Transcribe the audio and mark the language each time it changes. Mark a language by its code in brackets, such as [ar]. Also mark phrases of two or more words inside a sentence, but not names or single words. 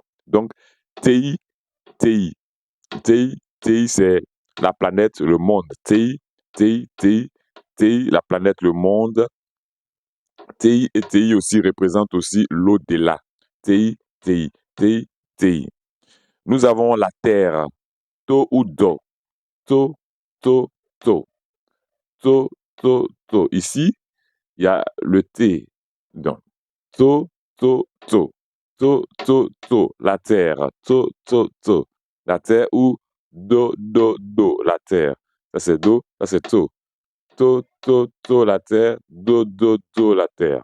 [fr] Donc, TI, TI, TI, TI, c'est la planète, le monde. TI, TI, TI, TI, la planète, le monde. TI et TI aussi représentent aussi l'au-delà. TI, TI, TI, TI. Nous avons la terre, to ou do, to, to, to, to, to, to. Ici, il y a le T. Donc, to, to, to, to, to, to, la terre, to, to, to, la terre ou do, do, do, la terre. Ça c'est do, ça c'est to. To, to, to, la terre, do, do, do, la terre.